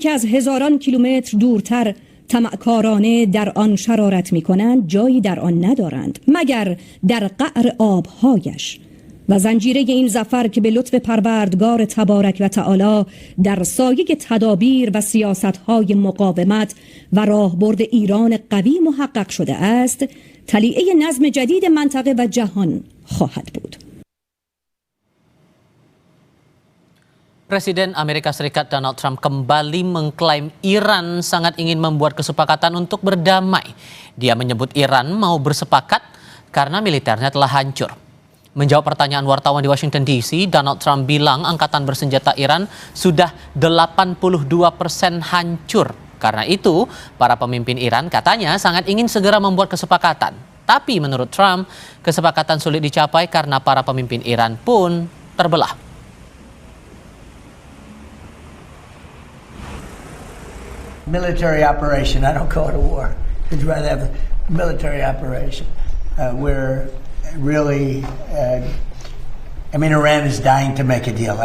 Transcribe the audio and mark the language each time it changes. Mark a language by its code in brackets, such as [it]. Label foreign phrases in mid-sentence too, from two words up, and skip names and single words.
[fa] که از هزاران کیلومتر دورتر طمعکارانه در آن شرارت می کنند جایی در آن ندارند مگر در قعر آبهایش و زنجیره این ظفر که به لطف پروردگار تبارک و تعالی در سایه تدابیر و سیاست‌های مقاومت و راهبرد ایران قوی محقق شده است تلیعه نظم جدید منطقه و جهان خواهد بود. [id] Presiden Amerika Serikat Donald Trump kembali mengklaim Iran sangat ingin membuat kesepakatan untuk berdamai. Dia menyebut Iran mau bersepakat karena militernya telah hancur. Menjawab pertanyaan wartawan di Washington DC, Donald Trump bilang angkatan bersenjata Iran sudah 82% hancur. Karena itu, para pemimpin Iran katanya sangat ingin segera membuat kesepakatan. Tapi menurut Trump, kesepakatan sulit dicapai karena para pemimpin Iran pun terbelah. [en] Military operation. I don't call it a war. I'd rather have a military operation. We're really, Iran is dying to make a deal.